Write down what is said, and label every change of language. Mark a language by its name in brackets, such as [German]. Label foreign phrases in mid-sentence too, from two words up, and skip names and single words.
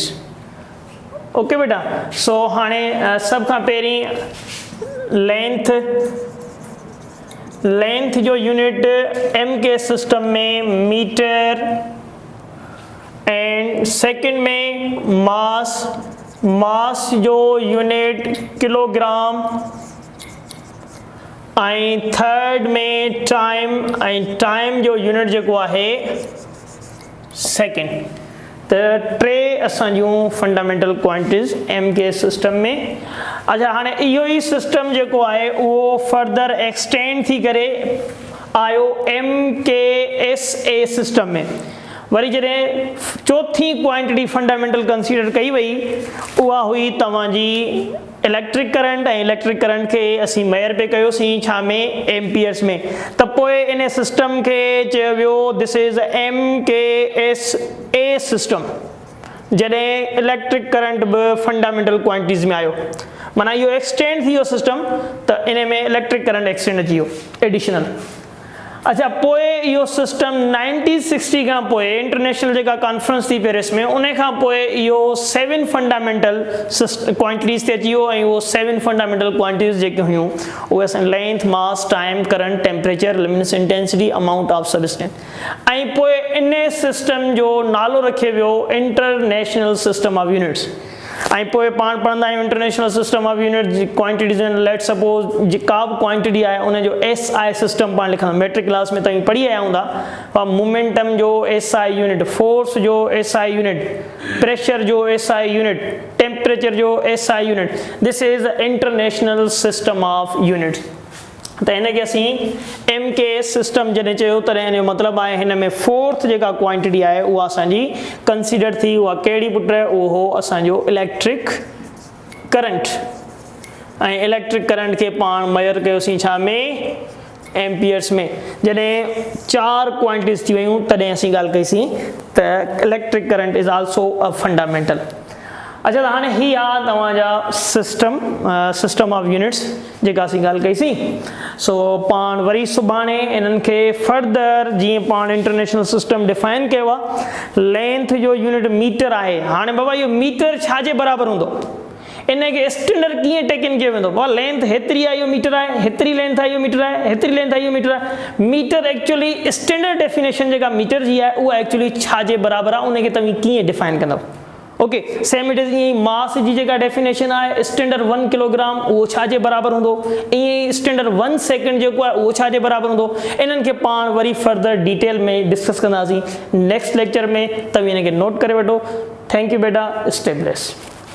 [Sindhi] ओके बेटा, सो हाणे सब खां पहिरीं लेंथ जो यूनिट MK सिस्टम में [English] meter and second [Sindhi] में मास जो यूनिट किलोग्राम ऐं थर्ड में टाइम जो यूनिट जेको आहे सेकंड. त 3 असांजूं [English] fundamental quantities [Sindhi] MK सिस्टम में. अच्छा, हाणे इहो ई सिस्टम जेको आहे उहो [English] further extend [Sindhi] थी करे आयो MKSA सिस्टम में. वरी जॾहिं चौथी [English] quantity fundamental consider [Sindhi] कई वई उहा हुई तव्हांजी [English] electric current. [Sindhi] ऐं [English] electric current [Sindhi] खे असीं मेयर पे कयोसीं छा में एम्पियर्स में. त पोइ इन सिस्टम खे चयो वियो [English] this is MKSA system. [Sindhi] जॾहिं [English] electric current [Sindhi] बि [English] fundamental quantities [Sindhi] में आयो माना इहो एक्सटेंड थी वियो सिस्टम, त इन में [English] electric current extend [Sindhi] अची वियो एडिशनल. अच्छा, पोइ इहो सिस्टम 1960 खां पोइ इंटरनेशनल जेका कॉन्फ्रेंस थी पेरिस में उन खां पोइ इहो 7 [English] fundamental quantities [Sindhi] ते अची वियो. ऐं उहो 7 [English] fundamental quantities [Sindhi] जेके हुयूं उहे असां [English] length, mass, time, current, temperature, luminous intensity, amount of substance. [Sindhi] ऐं पोइ इन सिस्टम जो नालो रखियो वियो [English] international system of units. [Sindhi] ऐं पोइ पाण पढ़ंदा आहियूं [English] international system of unit quantities. let suppose [Sindhi] का बि क्वांटिटी आहे उनजो SI सिस्टम पाण लिखंदा. [English] matric class [Sindhi] में तव्हां पढ़ी आया हूंदा. मोमेंटम जो SI यूनिट, फोर्स जो SI यूनिट, प्रेशर जो SI यूनिट, टेम्परेचर जो SI यूनिट. [English] this is international system of units. [Sindhi] त हिनखे असीं MKS सिस्टम जॾहिं चयो तॾहिं हिन जो मतिलबु आहे हिन में 4th जेका क्वांटिटी आहे उहा असांजी कंसीडर थी. उहा कहिड़ी पुट? उहो हो असांजो इलेक्ट्रिक करंट. ऐं [English] electric current [Sindhi] खे पाण मेयर कयोसीं छा में एम्पियर्स में. जॾहिं 4 क्वांटिटीज़ थी वियूं तॾहिं असीं ॻाल्हि कईसीं त [English] electric current is also a fundamental. [Sindhi] अच्छा, त हाणे ही आहे तव्हांजा [English] system of units [Sindhi] जेका असीं ॻाल्हि कईसीं. सो पाण वरी सुभाणे इन्हनि खे फर्दर जीअं पाण [English] international system define [Sindhi] कयो आहे. लेंथ जो यूनिट मीटर आहे. हाणे बाबा इहो मीटर छाजे बराबरि हूंदो? इनखे स्टैंडर्ड कीअं टेकन कयो वेंदो? बाबा लेंथ हेतिरी आहे इहो मीटर आहे, हेतिरी लेंथ आहे इहो मीटर आहे, हेतिरी लेंथ आहे इहो मीटर आहे. [English] meter actually standard definition [Sindhi] जेका मीटर जी आहे उहा एक्चुअली छाजे बराबरि आहे उनखे तव्हां कीअं डिफाइन कंदव? [English] OK, same it is [Sindhi] ईअं ई मास जी जेका डेफिनेशन आहे स्टैंडर्ड 1 किलोग्राम उहो छाजे बराबरि हूंदो. ईअं ई स्टैंडर्ड 1 सेकेंड जेको आहे उहो छाजे बराबरि हूंदो. इन्हनि खे पाण वरी [English] further detail [Sindhi] में डिस्कस कंदासीं [English] next lecture [Sindhi] में. तव्हां हिनखे नोट करे वठो. [English] thank you बेटा. stay blessed.